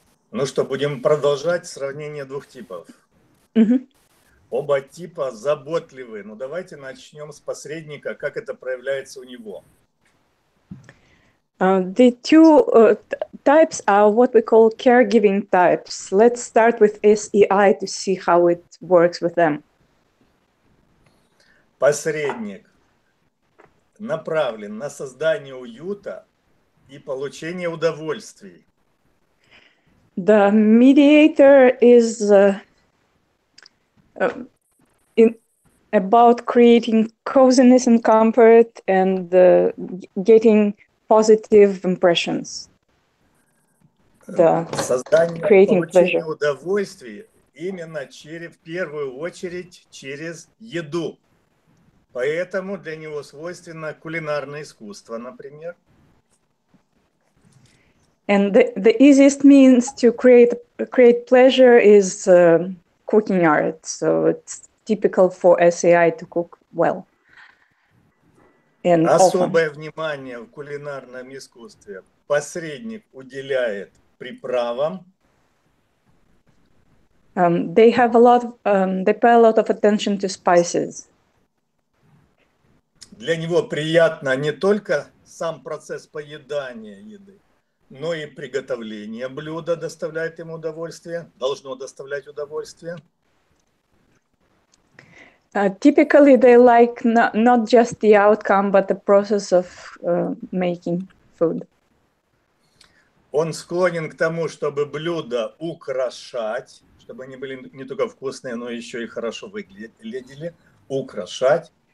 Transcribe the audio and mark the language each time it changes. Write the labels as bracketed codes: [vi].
[ru] Ну что, будем продолжать сравнение двух типов. Оба типа заботливы. Но давайте начнем с посредника, как это проявляется у него. [en] The two types are what we call caregiving types. Let's start with SEI to see how it works with them. [ru] Посредник направлен на создание уюта и получение удовольствий. [en] The mediator is about creating coziness and comfort and getting positive impressions. [ru] Создание, [en] Creating [ru] получение [en] pleasure. [ru] удовольствий именно в первую очередь через еду. Поэтому для него свойственно кулинарное искусство, например. [en] And the easiest means to create pleasure is cooking art. So it's typical for SEI to cook well. And [ru] Особое внимание в кулинарном искусстве посредник уделяет приправам. [en] They pay a lot of attention to spices. [ru] Для него приятно не только сам процесс поедания еды, но и приготовление блюда доставляет ему удовольствие, должно доставлять удовольствие. [en] Typically, they like not just the outcome, but the process of making food. [ru] Он склонен к тому, чтобы блюда украшать, чтобы они были не только вкусные, но еще и хорошо выглядели, украшать.